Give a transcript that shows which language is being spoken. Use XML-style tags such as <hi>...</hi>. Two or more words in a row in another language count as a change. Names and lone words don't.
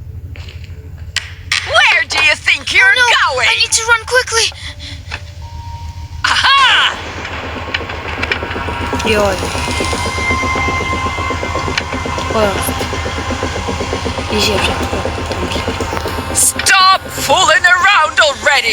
<en>Where do you think you're No, going? I need to run quickly. Aha! Ёо. Ой. Ижээ. Stop fooling around already!</en>